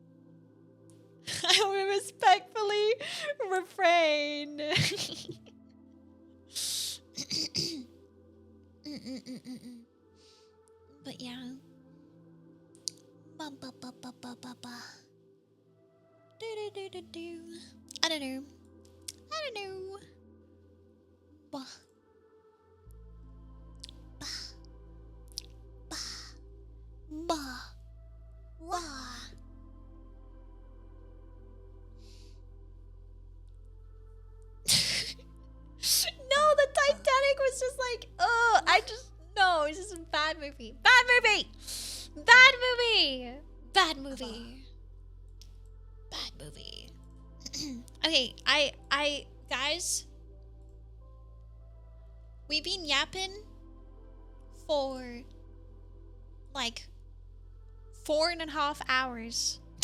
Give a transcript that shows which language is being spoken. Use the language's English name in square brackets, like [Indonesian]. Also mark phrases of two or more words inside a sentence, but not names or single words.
[English] I will respectfully refrain. But yeah. Ba ba ba ba ba ba ba. Do do do do do. I don't know. Ba. Ba. Ba. Ba. Wah. No, the Titanic was just like, oh, no, it's just a bad movie. Bad movie. Okay, guys, we've been yapping for like 4.5 hours.